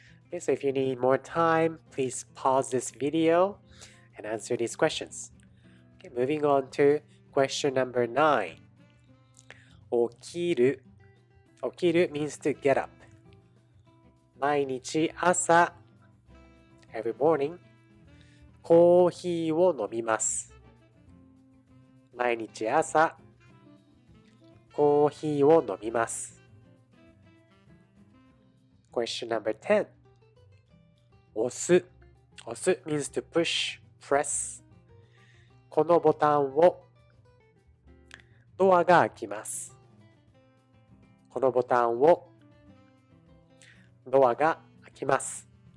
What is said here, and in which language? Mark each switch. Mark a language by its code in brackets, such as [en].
[en] Okay, so if you need more time, please pause this video and answer these questions. Okay, moving on to question number 9. [ja] 起きる。 [en] 起きる means to get up. [ja] 毎日朝 [en] every morning [ja] コーヒーを飲みます。毎日朝コーヒーを飲みます。 [en] Question number 10. 押す。押す means to push, press. [ja] このボタンをドアが開きます。このボタンをドアが開きます。